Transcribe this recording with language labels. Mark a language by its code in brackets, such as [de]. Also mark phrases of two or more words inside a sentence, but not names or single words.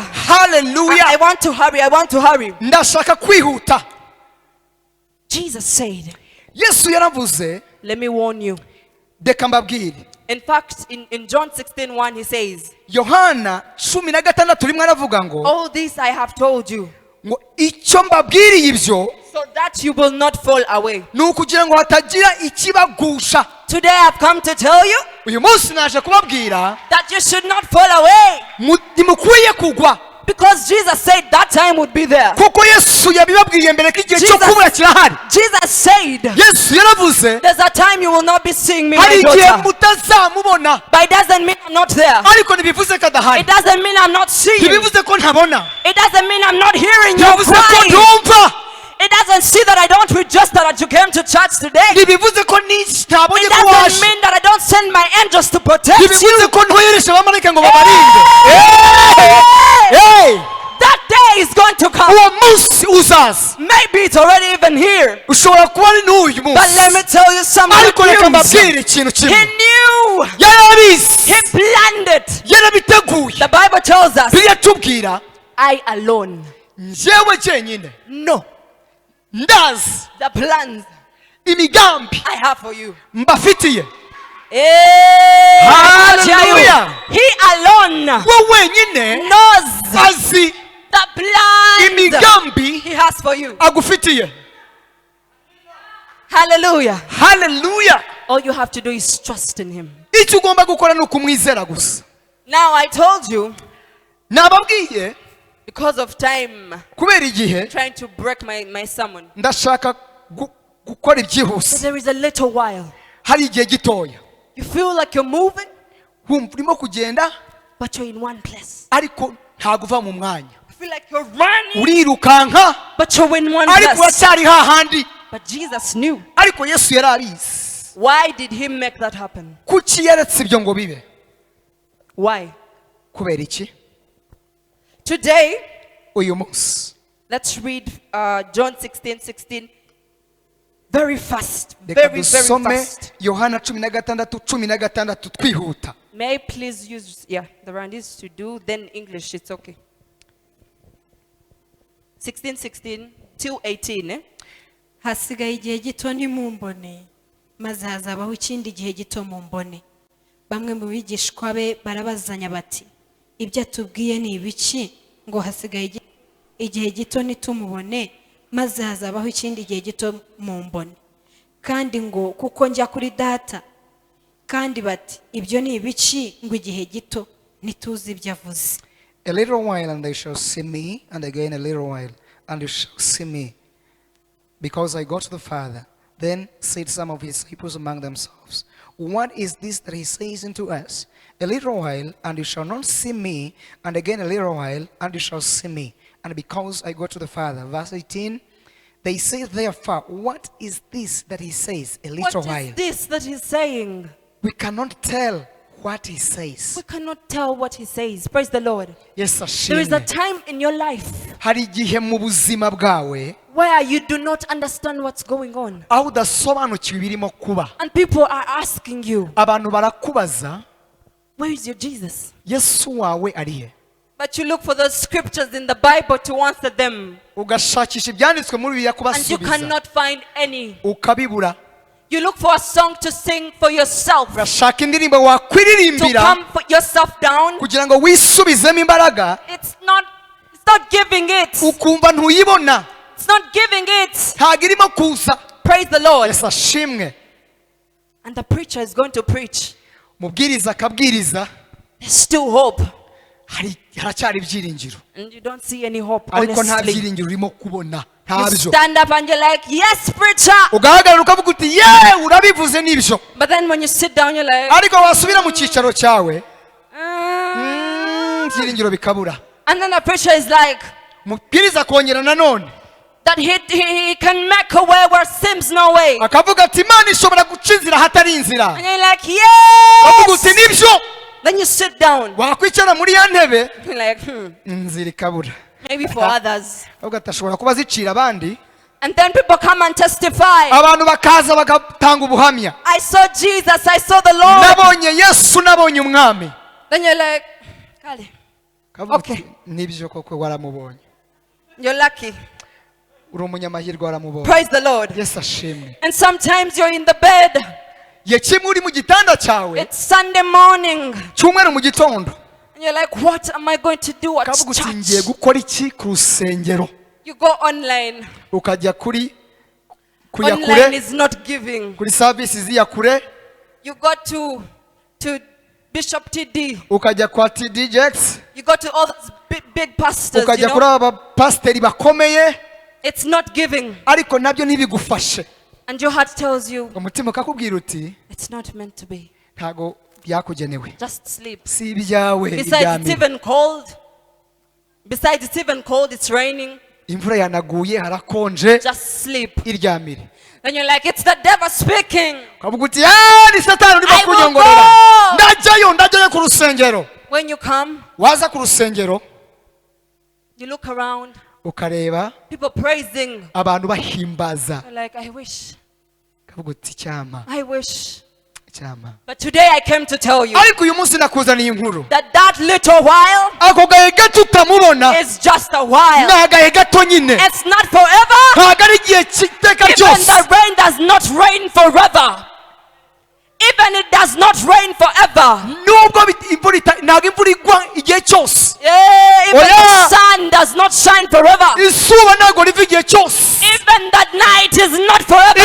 [rw] haleluya. [en] I want to hurry. I want to hurry. [rw] ndashaka kwihuta. [en] Jesus said, [rw] Yesu yaravuze, [en] let me warn you. [rw] reka mbabwire. [en] In fact, in John 16:1, he says, [rw] Yohana 16 rimwe aravuga ngo [en] all this I have told you, [rw] ngo icyo mbabwiriye ibyo [en] so that you will not fall away. [rw] ni ukugira ngo hatagira ikibagusha. [en] Today I've come to tell you [rw] uyu munsi naje kubabwira [en] that you should not fall away, [rw] ntimukwiye kugwa, [en] because Jesus said that time would be there. [rw] kuko Yesu yabibabwiriye mbere ko igihe cyo kubura kirahari. [en] Jesus said, [rw] Yesu yaravuze [en] there's a time you will not be seeing me, [rw] hari [en] my [rw] igihe [en] daughter. [rw] mutazamubona, [en] But it doesn't mean I'm not there. [rw] ariko ntibivuze ko adahari, [en] It doesn't mean I'm not seeing. [rw] ntibivuze ko ntabona, [en] It doesn't mean I'm not hearing your [rw] ntibivuze ko [en] cry. [rw] ntumva, [en] It doesn't see that I don't register that you came to church today. [rw] ntibivuze ko ntabonye [en] It [rw] ko [en] doesn't [rw] waje, [en] mean that I don't send my angels to protect you. [rw] ntibivuze ko ntoyereje abamarayika ngo babarinde. [en] Hey! Hey! That day is going to come. [rw] uwo munsi uzaza, [en] Maybe it's already even here. [rw] ushobora kuba ari n'uyu [en] But let me [rw] munsi, [en] tell you something. [rw] ariko reka [en] He [rw] mbabwire ikintu kimwe. [en] knew. [rw] yarabizi, [en] He planned it. [rw] yarabiteguye. [en] The Bible tells us, [rw] Bibiliya tubwira, [en] I alone. [rw] njyewe jyenyine [en] No. [rw] ndazi [en] The plans [rw] imigambi [en] I have for you. [rw] mbafitiye. [en] Hey, Hallelujah. He alone [rw] we wenyine [en] knows [rw] azi [en] the plans [rw] imigambi [en] He has for you. [rw] agufitiye. [en] Hallelujah. [rw] Haleluya. [en] All you have to do is trust in Him. [rw] icyo ugomba gukora ni ukumwizera gusa. [en] Now I told you, [rw] nababwiye [en] because of time, [rw] kubera igihe [en] trying to break my sermon. [rw] ndashaka gukora [en] That [rw] ibyihuse [en] there is a little while. [rw] hari igihe gitoya [en] You feel like you're moving, [rw] wumva urimo kugenda [en] but you're in one place. [rw] ariko ntabwo uva mu mwanya [en] You feel like you're running, [rw] urirukanka [en] but you're in one [rw] ariko [en] place. [rw] uracyari hahandi [en] But Jesus knew. [rw] ariko yesu yari abizi [en] Why did he make that happen? [rw] kuki yaretse ibyo ngo bibe [en] Why? [rw] kubera iki [en] Today, [rw] uyu munsi [en] let's read John 16:16. Very fast. [rw] reka [en] Very, very [rw] dusome [en] fast. [rw] yohana 16:16 twihuta. [en] May I please use, the Rwandese to do, then English, it's okay. 16:16 to 18, eh? [rw] hasigaye igihe gito ntimumbone maze hazabaho ikindi gihe gito mumbone. Bamwe mu bigishwa be barabazanya bati ibyo atubwiye ni ibiki ngo hasigaye igihe gito ntitumubone maze hazabaho ikindi gihe gito mumbone, kandi ngo kuko njya kuri data. Kandi bati ibyo ni ibiki ngo igihe gito ntituzi ibyo avuze. [en] A little while and they shall see me, and again a little while and you shall see me, because I go to the Father. Then said some of his disciples among themselves, what is this that he says unto us? A little while and you shall not see me, and again a little while and you shall see me, and because I go to the Father. Verse 18, they say therefore, what is this that he says? A little What while. is this that he's saying? We cannot tell what he says. We cannot tell what he says. Praise the Lord. Yes, There is a [rw] ashimwe. [en] time in your life [rw] Hari igihe mu buzima bwawe [en] where you do not understand what's going on. [rw] aho udasobanukiwe ibirimo kuba. [en] And people are asking you, [rw] Abantu barakubaza [en] where is your Jesus? [rw] Yesu wawe ari he? [en] But you look for those scriptures in the Bible to answer them. [rw] Ugashakisha ibyanditswe muri Bibiliya [en] And you [rw] kubasubiza [en] cannot find any. [rw] ukabibura. [en] You look for a song to sing for yourself. [rw] Ugashaka indirimbo [en] To [rw] wakwiririmbira [en] calm yourself down. [rw] kugira ngo wisubizemo imbaraga, [en] It's not giving it. [rw] ukumva ntuyibona, [en] It's not giving it. [rw] ntabwo irimo kuza. [en] Praise the Lord. [rw] Yesu ashimwe. [en] And the preacher is going to preach. [rw] Mubwiriza akabwiriza, [en] There's still hope. [rw] haracyari ibyiringiro, [en] And you don't see any hope, [rw] ariko nta [en] honestly. [rw] byiringiro urimo kubona, [en] You [rw] ntabyo. [en] stand up and you're like, yes, preacher. [rw] Ugahagarara ukavuga uti yeee urabivuze nibyo, [en] But then when you sit down, you're like, [rw] ariko wasubira mu cyicaro cyawe "Mm." ibyiringiro bikabura. [en] And then the preacher is like, [rw] Mubwiriza akongera nanone [en] that he can make a way where seems no way. [rw] akavuga ati Imana ishobora guca inzira hatari inzira. [en] And you're like, [rw] Ukavuga uti [en] yes. [rw] nibyo, [en] Then you sit down. [rw] wakwicara muri ya ntebe [en] You're like, [rw] inzira ikabura. [en] maybe for others. [rw] Avuga ati ashobora kuba zicira abandi, [en] And then people come and testify. [rw] abantu bakaza bagatanga ubuhamya, [en] I saw Jesus, I saw the Lord. [rw] nabonye Yesu, nabonye umwami. [en] Then you're like, Kale, [rw] Akavuga [en] Okay. [rw] ati nibyo koko waramubonye, [en] you're lucky. [rw] uri umunyamahirwe waramubonye. [en] Praise the Lord. [rw] Yesu ashimwe. [en] And sometimes you're in the bed. [rw] Igihe kimwe uri mu gitanda cyawe [en] It's Sunday morning. [rw] cyumweru mu gitondo, [en] And you're like, what am I going to do at [rw] ukavuga uti ngiye [en] church? [rw] gukora iki ku rusengero. [en] You go online. [rw] Ukajya kuri [en] Online [rw] kure, [en] is not giving. [rw] kuri services ya kure, [en] You go to Bishop TD. [rw] ukajya kwa TDJX, [en] You go to all those big pastors, you [rw] ukajya kuri [en] know. [rw] aba pasiteri bakomeye, [en] It's not giving. [rw] ariko nabyo ntibigufashe. [en] And your heart tells you, [rw] Umutima ukakubwira uti [en] it's not meant to be. [rw] ntago byakugenewe, [en] Just sleep. [rw] si ibyawe, [en] Besides, it's [rw] iryamire. [en] even cold. Besides, it's even cold. It's raining. [rw] Imvura yanaguye, harakonje, [en] Just sleep. [rw] iryamire. [en] Then you're like, it's the devil speaking. [rw] Ukavuga uti ni satani urimo [en] I will [rw] kunyongorera, [en] go. [rw] ndajyayo ku rusengero. [en] When you come, [rw] Waza ku rusengero [en] you look around, [rw] ukareba [en] people praising. [rw] abantu bahimbaza, [en] You're like, I wish. [rw] ukavuga uti cyama, [en] I wish. [rw] cyama. [en] But today I came to tell you [rw] Ariko uyu munsi nakuzaniye inkuru, [en] that little while [rw] ako gahe gato utamubona [en] is just a while. [rw] ni agahe gato nyine, [en] It's not forever. [rw] ntabwo ari igihe cy'iteka [en] Even [rw] ryose. [en] the rain does not rain forever. Even it does not rain forever. [rw] Nubwo ntabwo imvura igwa igihe cyose, [en] Yeah, even Oh, yeah. the sun does not shine forever. [rw] izuba ntabwo riva igihe cyose, [en] Even that night is not forever.